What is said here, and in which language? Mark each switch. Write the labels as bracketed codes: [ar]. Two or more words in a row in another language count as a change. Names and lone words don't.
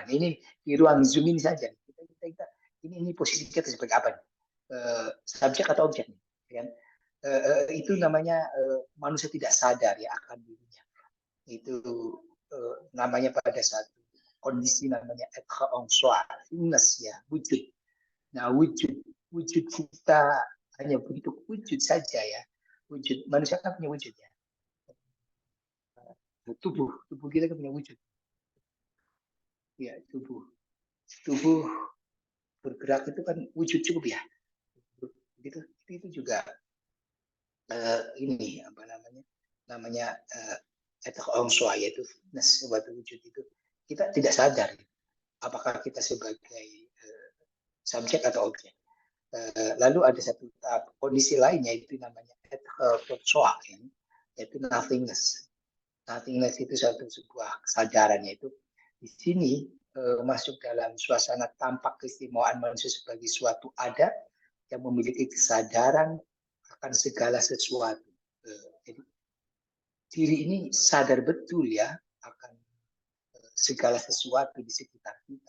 [id] Ini di ruang Zoom ini saja. Ini posisi kita sebagai apa nih? Subjek atau objek nih? Kan? Itu namanya manusia tidak sadar ya akan dirinya. Itu namanya pada satu kondisi namanya [fr] être en soi, [id] thingness ya, wujud. Nah, wujud kita hanya bentuk wujud saja ya. Wujud manusia kan punya wujud ya. Tubuh kita kan punya wujud. Ya, tubuh bergerak itu kan wujud cukup ya. Itu juga ini apa namanya [fr] être en soi, [id] yaitu fitness suatu wujud itu kita tidak sadar apakah kita sebagai subjek atau objek. Lalu ada satu tahap kondisi lainnya itu namanya [fr] être pour soi, [id] yaitu nothingness. Nothingness itu sebuah kesadaran, yaitu di sini masuk dalam suasana tampak keistimewaan manusia sebagai suatu ada yang memiliki kesadaran akan segala sesuatu. Jadi diri ini sadar betul ya akan segala sesuatu di sekitar kita.